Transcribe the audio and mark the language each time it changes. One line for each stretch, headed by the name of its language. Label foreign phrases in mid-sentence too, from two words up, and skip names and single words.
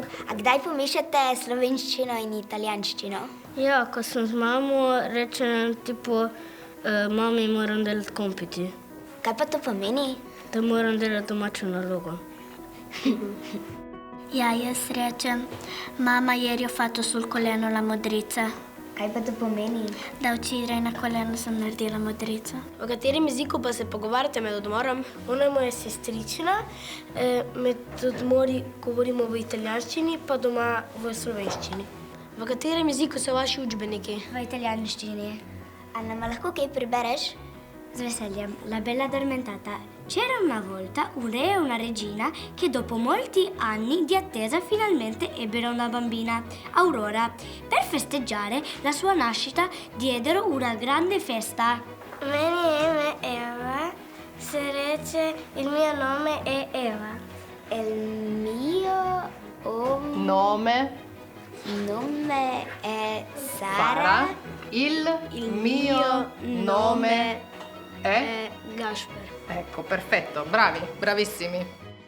Slovenian: A kdaj pomešate slovenščino in italijanščino? Ja, ko sem z mamo, rečem tipo, mami moram delati kompiti. Kaj pa to pomeni? Da moram delati domačo nalogo. Ja, jaz rečem, mama
Italian: ieri ho fatto sul coleno la modrica.
Slovenian: Kaj pa to pomeni? Da včeraj na kolenu sem naredila modrico. V katerem jeziku pa se pogovarjate med odmorom? Ona je moja sestrična, med odmori govorimo v italijanščini, pa doma v slovenščini. V katerem jeziku so vaši učbeniki? V italijanščini. A nam lahko kaj prebereš? Z veseljem.
Italian: La bella addormentata. C'era una volta un re e una regina che dopo molti anni di attesa finalmente ebbero una bambina, Aurora. Per festeggiare la sua nascita diedero una grande festa.
Slovenian: Meni ime Eva, se reče,
Italian: il mio nome è Eva. Il mio Nome? nome è Sara. Il mio nome è? Gašper. Ecco, perfetto, bravi, bravissimi.